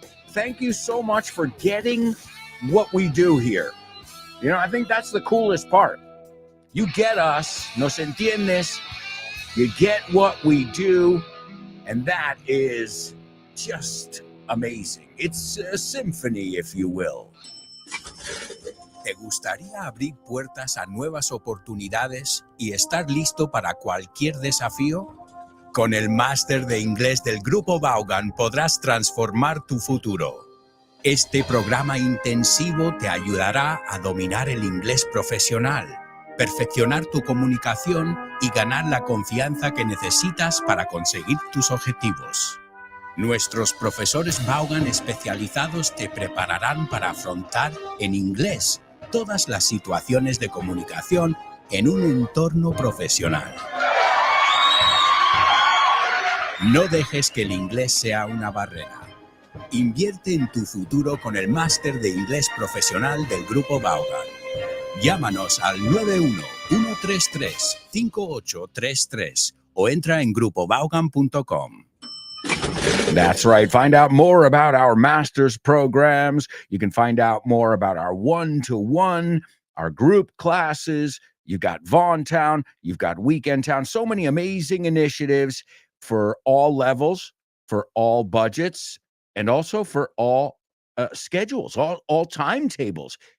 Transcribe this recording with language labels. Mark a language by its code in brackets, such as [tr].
[en] Thank you so much for getting what we do here. You know, I think that's the coolest part. You get us, [es] nos entiendes, [en] you get what we do, and that is just amazing. It's a symphony, if you will. [es] ¿Te gustaría abrir puertas a nuevas oportunidades y estar listo para cualquier desafío? Con el máster de inglés del Grupo Vaughan podrás transformar tu futuro. Este programa intensivo te ayudará a dominar el inglés profesional, perfeccionar tu comunicación y ganar la confianza que necesitas para conseguir tus objetivos. Nuestros profesores Vaughan especializados te prepararán para afrontar en inglés todas las situaciones de comunicación en un entorno profesional. No dejes que el inglés sea una barrera. Invierte en tu futuro con el máster de inglés profesional del Grupo Vaughan. Llámanos al 91-133-5833 o entra en grupovaughan.com. [en] That's right. Find out more about our master's programs. You can find out more about our one-to-one, our group classes. You've got Vaughn Town. You've got Weekend Town. So many amazing initiatives for all levels, for all budgets, and also for all schedules, all timetables.